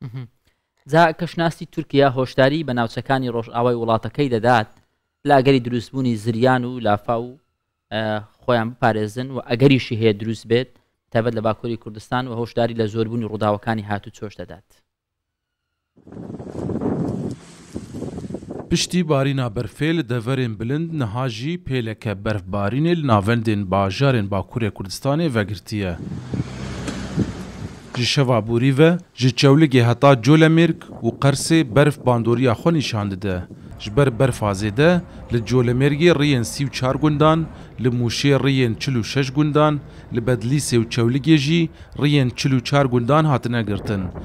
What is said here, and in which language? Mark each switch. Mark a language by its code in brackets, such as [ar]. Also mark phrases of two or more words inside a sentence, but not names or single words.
[ckb] جا کەشناسی تورکیا هۆشداری بە ناوچەکانی ڕۆژئاوای وڵاتەکەی دەدات لاگەری دروستبوونی زریان و لافا و خۆیان بپارێزن و ئەگەریشی هەیە دروست بێت تایبەت لە باکووری کوردستان و هۆشداری لە زۆربوونی ڕووداوەکانی هاتوچۆش دەدات. [ku] پشتی بارینا بەرفێ لە دەڤەرێن بلند نەهاژی پێلەکە بەرفبارینێ لە ناوەندێن باژارên باکوورê Kurdistanê vegirtiye. Ji şeva borî ve ji çewligê heta Colemêrk û Qersê berf bandoriya xwe nîşan dide. Ji ber berfazê de li Colemêrgê rêyên 34 gundan, li Mûşê rêyên 46 gundan, li Bedlîsê û Çewligê jî rêyên 44 gundan hatine girtin.